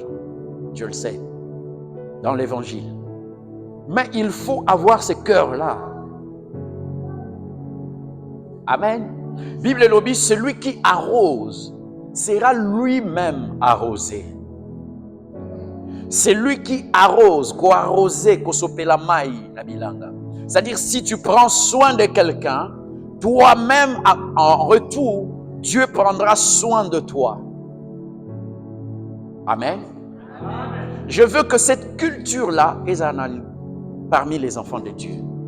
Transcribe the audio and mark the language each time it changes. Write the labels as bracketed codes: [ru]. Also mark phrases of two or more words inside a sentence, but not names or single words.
[fr] Je le sais. Dans l'évangile. Mais il faut avoir ce cœur-là. Amen. Bible et lobby, celui qui arrose sera lui-même arrosé. C'est lui qui arrose, [ln] ko arroser, ko sopela mai na bilanga. [fr] C'est-à-dire, si tu prends soin de quelqu'un, toi-même, en retour, Dieu prendra soin de toi. Amen. Je veux que cette culture-là est parmi les enfants de Dieu.